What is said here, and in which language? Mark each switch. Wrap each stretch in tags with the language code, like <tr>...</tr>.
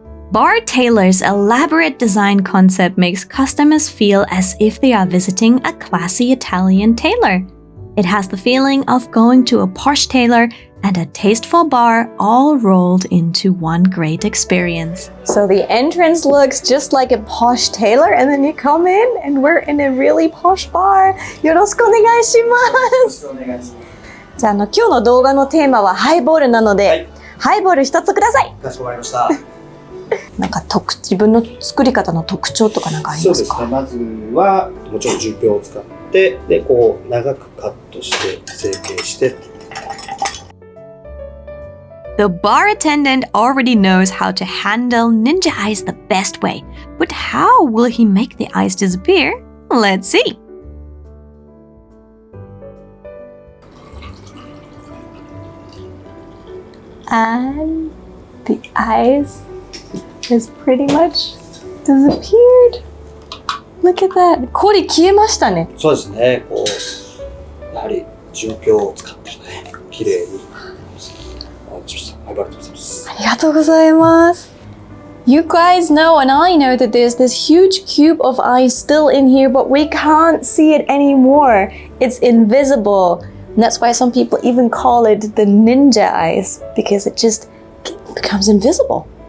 <en>Bar Tailor's elaborate design concept makes customers feel as if they are visiting a classy Italian tailor. It has the feeling of going to a posh tailor and a tasteful bar all rolled into one great experience. So the entrance looks just like a posh tailor, and then you come in and we're in a really posh bar.</en> <ja>よろしくお願いします。じゃあ今日の動画のテーマはハイボールなので、はい、ハイボール一つください。かしこまりました。なんか自分の作り方の特徴とかなんかありますか？そうですね。まずはもちろんJUNPYOを使ってでこう長くカットして成形して。</ja> <en>The bar attendant already knows how to handle ninja ice the best way, but how will he make the ice disappear? Let's see. And the ice has pretty much disappeared. Look at that.</en> <ja>氷消えましたね。そうですね。こうやはりJUNPYOを使ってね、綺麗に。ありがとうございます。</ja> <en>You guys know and I know that there's this huge cube of ice still in here, but we can't see it anymore. It's invisible. And that's why some people even call it the ninja ice, because it just becomes invisible.</en>